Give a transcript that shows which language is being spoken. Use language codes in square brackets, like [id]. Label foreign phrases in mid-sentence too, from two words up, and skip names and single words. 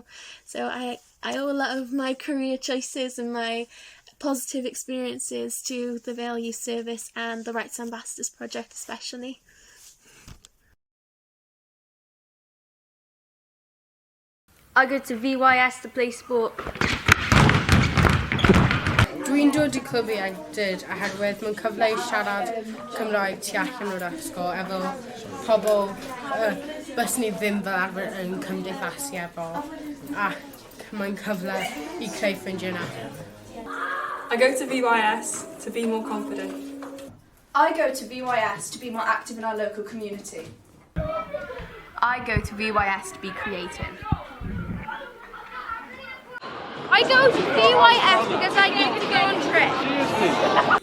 [en] So I owe a lot of my career choices and my positive experiences to the Vale Youth Service and the Rights Ambassadors Project especially. I go to VYS to play sport. [cy] Dwi'n dod i clwb ieuenctid oherwydd mae'n cyfle i siarad Cymraeg tu allan o'r ysgol efo pobl byswn i ddim fel arfer yn cymdeithasu efo, ac mae'n cyfle i creu ffrindiau newydd. [en] I go to VYS to be more confident. I go to VYS to be more active in our local community. I go to VYS to be creative. I go to VYS because I get to go on trips.